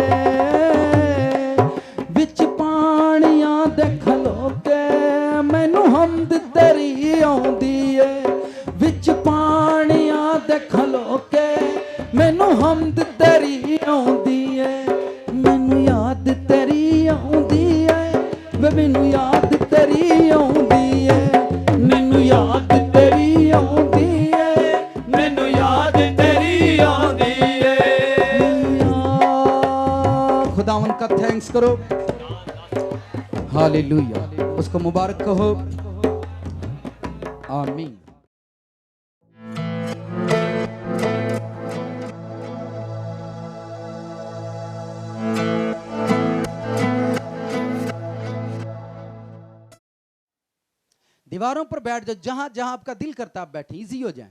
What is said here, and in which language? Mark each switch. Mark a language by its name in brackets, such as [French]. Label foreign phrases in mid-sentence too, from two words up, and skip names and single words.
[Punjabi] ਵਿਚ ਪਾਣੀਆਂ ਦੇ ਖਲੋ ਕੇ ਮੈਨੂੰ ਹਮਦ ਤੇਰੀ ਆਉਂਦੀ ਹੈ ਵਿਚ ਪਾਣੀਆਂ ਦੇ ਖਲੋ ਕੇ ਮੈਨੂੰ ਹਮਦ ਤੇਰੀ ਆਉਂਦੀ ਹੈ ਮੈਨੂੰ ਯਾਦ ਤੇਰੀ ਆਉਂਦੀ ਹੈ ਵੇ ਮੈਨੂੰ ਯਾਦ ਤੇਰੀ ਆਉਂਦੀ ਹੈ ਮੈਨੂੰ ਯਾਦ ਤੇਰੀ ਆਉਂਦੀ ਹੈ ਮੈਨੂੰ ਯਾਦ ਤੇਰੀ ਆਉਂਦੀ ਏ [Urdu] خداون کا تھینکس کرو، ہالیلویاہ، اسکو مبارک کہو، آمین. دیواروں پر بیٹھ جاؤ، جہاں جہاں آپکا دل کرتا آپ بیٹھے، ایزی ہو جائے.